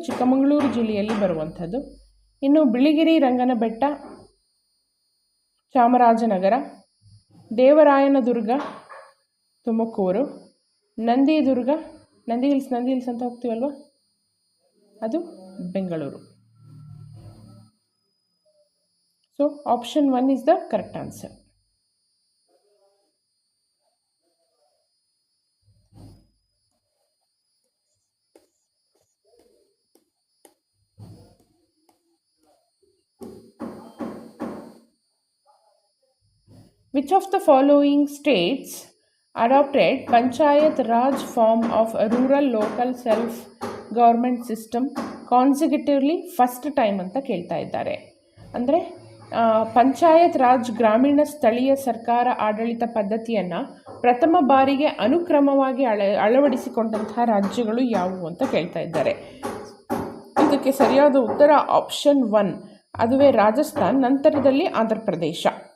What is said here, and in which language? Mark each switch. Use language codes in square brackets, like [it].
[kn] ಚಿಕ್ಕಮಗಳೂರು ಜಿಲ್ಲೆಯಲ್ಲಿ ಬರುವಂಥದ್ದು. ಇನ್ನು ಬಿಳಿಗಿರಿ ರಂಗನಬೆಟ್ಟ ಚಾಮರಾಜನಗರ, ದೇವರಾಯನದುರ್ಗ ತುಮಕೂರು, ನಂದಿ ಹಿಲ್ಸ್ ಅಂತ ಹೋಗ್ತೀವಲ್ವ, ಅದು Bengaluru. [en] So option 1 is the correct answer. Which of the following states adopted Panchayat Raj form of a rural local self-government system consecutively first time [kn] ಅಂತ ಕೇಳ್ತಾ ಇದ್ದಾರೆ. ಅಂದರೆ ಪಂಚಾಯತ್ ರಾಜ್ ಗ್ರಾಮೀಣ ಸ್ಥಳೀಯ ಸರ್ಕಾರ ಆಡಳಿತ ಪದ್ಧತಿಯನ್ನು ಪ್ರಥಮ ಬಾರಿಗೆ ಅನುಕ್ರಮವಾಗಿ ಅಳವಡಿಸಿಕೊಂಡಂತಹ ರಾಜ್ಯಗಳು ಯಾವುವು ಅಂತ ಕೇಳ್ತಾ ಇದ್ದಾರೆ. ಇದಕ್ಕೆ ಸರಿಯಾದ ಉತ್ತರ ಆಪ್ಷನ್ 1, ಅದುವೇ ರಾಜಸ್ಥಾನ್, ನಂತರದಲ್ಲಿ ಆಂಧ್ರ ಪ್ರದೇಶ.